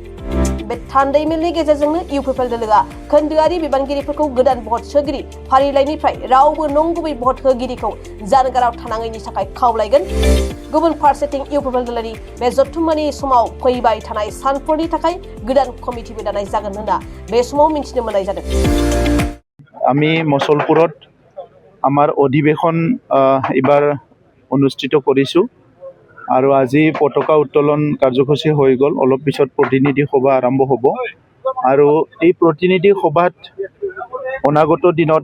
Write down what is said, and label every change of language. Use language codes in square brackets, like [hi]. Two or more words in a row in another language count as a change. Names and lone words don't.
[brx] बे थान्दै मेलनि गेजेरजोंनो इउपिपिएल दोलोआ खोन्दोआरि बिबानगिरिफोरखौ गोदान भट सोगिरि फारिलाइनिफ्राय रावबो नंगुबै भट होगिरिखौ जानगाराव थानाङैनि थाखाय खावलायगोन। गुबुन फारसेथिं इउपिपिएल दोलोनि बे जथुम्मानि समाव फैबाय थानाय सानफोरनि थाखाय गोदान कमिटिबो दानाय जागोन होनना बे समाव मिथिनो मोननाय जादों। [as] আমি মসলপুৰত আমাৰ অধিৱেশন এবাৰ অনুষ্ঠিত কৰিছোঁ আৰু আজি পতাকা উত্তোলন কাৰ্যসূচী হৈ গ'ল। অলপ পিছত প্ৰতিনিধি সভা আৰম্ভ হ'ব আৰু এই প্ৰতিনিধি সভাত অনাগত দিনত